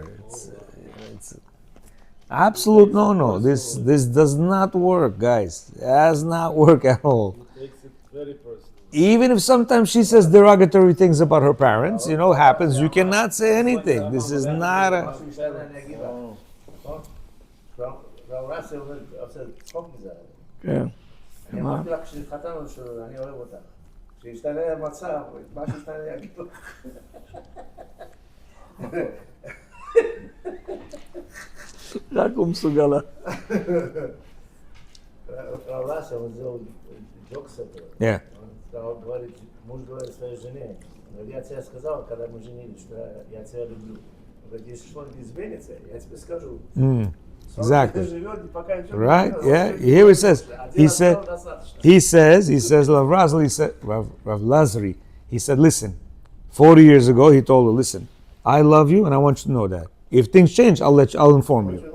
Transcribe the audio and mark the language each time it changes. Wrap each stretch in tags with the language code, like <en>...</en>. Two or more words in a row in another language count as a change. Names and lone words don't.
<en>It's absolute no. This does not work, guys. It does not work at all. It takes it very personal. Even if sometimes she says derogatory things about her parents, happens. You cannot say anything. This is not a.</en> <he>כן. אני אמרתי לך כשהתחתנו שאני אוהב אותך. כשישתנה המצב, מה שישתנה אני אגיד לך. רק הוא מסוגל.</he> <ru>Рав Рася, он сделал джок с этого. Yeah. Он говорит, муж говорит своей жене, я тебе сказал, когда мы женились, что я тебя люблю. Он говорит, если что-нибудь изменится, я тебе скажу.</ru> <en>Exactly. Right? Yeah. Here it says. He says, Rav Lazari, he said, listen, 40 years ago, he told her, listen, I love you and I want you to know that. If things change, I'll inform you.</en>